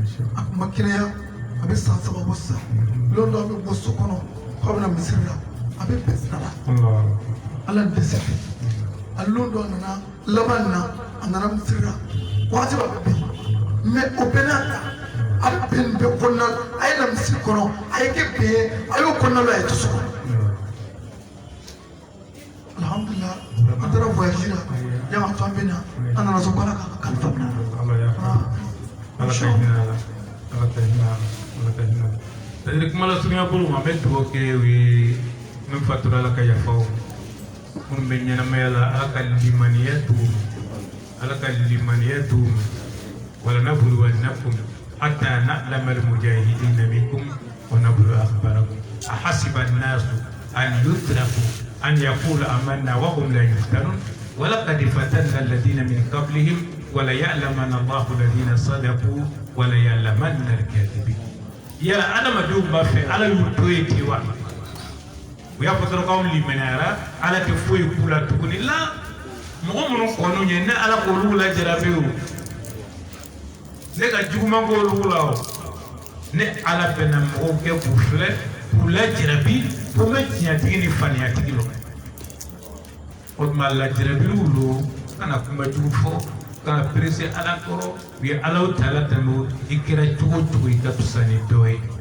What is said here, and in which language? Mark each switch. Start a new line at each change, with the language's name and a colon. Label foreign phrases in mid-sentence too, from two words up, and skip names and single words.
Bambara: a bɛ san 3 bɔ sisan lɔn dɔ a bɛ bɔ so kɔnɔ k'a bɛna misiri la a bɛ bɛn sira la ala dɛsɛ fɛ a lɔn dɔ nana laban na a nana misiri la waati b'a bɛ bɛn mais o bɛɛ n'a ta a bɛ bɛn bɛɛ kɔnɔna a ye na misiri kɔnɔ a ye kɛ bɛn ye a y'o kɔnɔna la a ye to so kɔnɔ alhamdulillah an taara voyage la yanga to an bɛ na an nana so ko ala ka kalifa minɛ c'est-à-dire kuma la surunya bolo ma bɛ dugawu kɛ o ye min fatura ala ka yafa o minnu bɛ ɲɛnamaya la ala ka limaniya d'u
Arabic: ما ولنبلونكم حتى نعلم المجاهدين منكم ونبلو أخباركم أحسب الناس أن يتركوا أن يقولوا آمنا وهم لا يفتنون ولقد فتنا الذين من قبلهم وليعلمن الله الذين صدقوا وليعلمن الكاذبين.
Bambara: Ya adamadenw b'a fɛ ala y'u to yen ten wa u y'a fɔ dɔrɔn k'anw limaniyara ala tɛ foyi k'u la tuguni la mɔgɔ minnu kɔnniw ye ne ala k'olu lajarabi o ne ka juguman k'olu la o ne ala bɛnna mɔgɔw kɛ k'u filɛ k'u lajarabi fo n bɛ tiɲɛtigi ni faniyatigi lɔ o tuma lajarabiw lo kana kumajugu fɔ kana perese ala kɔrɔ u ye alaw ta ala tɛmɛ i kɛra cogo o cogo i ka fisa ni dɔ ye